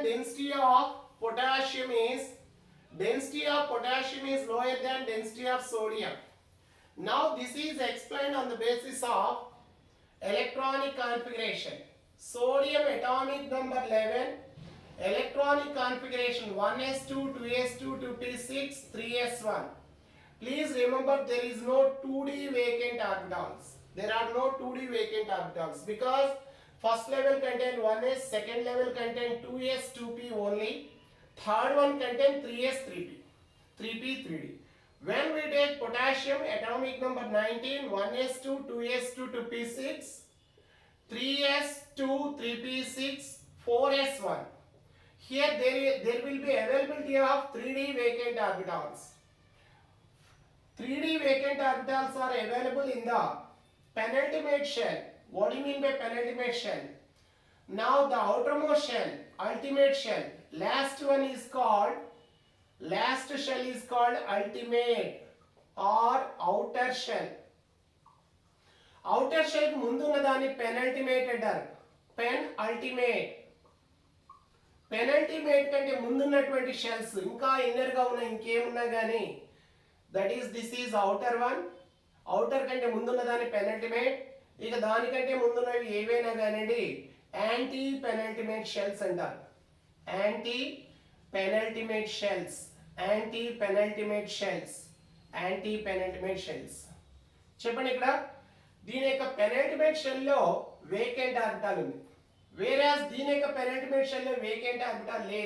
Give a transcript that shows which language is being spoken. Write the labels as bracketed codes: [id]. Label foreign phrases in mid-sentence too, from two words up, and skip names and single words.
[en] Density of potassium is lower than density of sodium. Now this is explained on the basis of electronic configuration. Sodium atomic number 11, electronic configuration 1s2, 2s2, 2p6, 3s1. Please remember, there is no 2d vacant orbitals. There are no 2d vacant orbitals because first level contain 1s, second level contain 2s, 2p only, third one contain 3s, 3p, 3p, 3d. When we take potassium atomic number 19, 1s2, 2s2, 2p6, 3s2, 3p6, 4s1. Here there will be availability of 3d vacant orbitals. 3d vacant orbitals are available in the penultimate shell. What do you mean by penultimate shell? Now the outermost shell, ultimate shell, last shell is called ultimate or outer shell. Outer shell [te] ముందున్న దాన్ని penultimate అంటారు. Penultimate. Penultimate కంటే ముందున్నటువంటి షెల్స్ ఇంకా ఇన్నర్ గా ఉన్న ఇంకేమున్నా గానీ [en] this is outer one. [te] Outer కంటే ముందున్న దాన్ని penultimate. ఇక దానికంటే ముందున్నవి ఏవైనా కానివ్వండి [en] anti penultimate shells [te] అంటారు. [en] anti penultimate shells. [te] చెప్పండి, ఇక్కడ దీని యొక్క [en] penultimate shell [te] లో [en] vacant orbital [te] ఉంది, వేరాస్ దీని యొక్క [en] penultimate shell [te] లో [en] vacant orbital [te] లేదు.